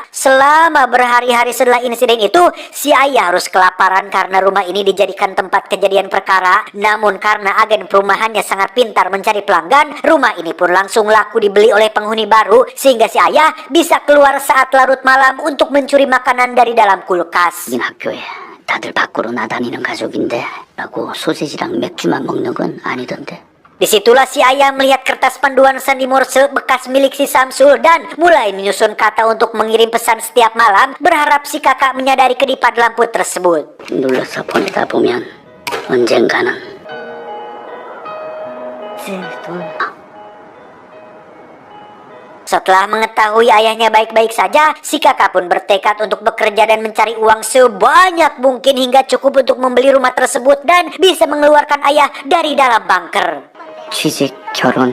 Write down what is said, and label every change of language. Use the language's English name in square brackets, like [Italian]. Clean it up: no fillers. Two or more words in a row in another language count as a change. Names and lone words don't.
[Indonesian] Selama berhari-hari setelah insiden itu, si ayah harus kelaparan karena rumah ini dijadikan tempat kejadian perkara. Namun karena agen perumahannya sangat pintar mencari pelanggan, rumah ini pun langsung laku dibeli oleh penghuni baru, sehingga si ayah bisa keluar saat larut malam untuk mencuri makanan dari dalam kulkas. [Korean] 학교에 다들 밖으로 나다니는 가족인데 라고 소세지랑 맥주만 먹는 건 아니던데. [Indonesian] Disitulah si ayah melihat kertas panduan sandi Morse bekas milik si Samsul dan mulai menyusun kata untuk mengirim pesan setiap malam, berharap si kakak menyadari kedipan lampu tersebut. [Korean] 눌러서 보내다 보면 언젠가는 [Indonesian] Setelah mengetahui ayahnya baik-baik saja, si kakak pun bertekad untuk bekerja dan mencari uang sebanyak mungkin hingga cukup untuk membeli rumah tersebut dan bisa mengeluarkan ayah dari dalam bunker. [Korean] 취직, 결혼,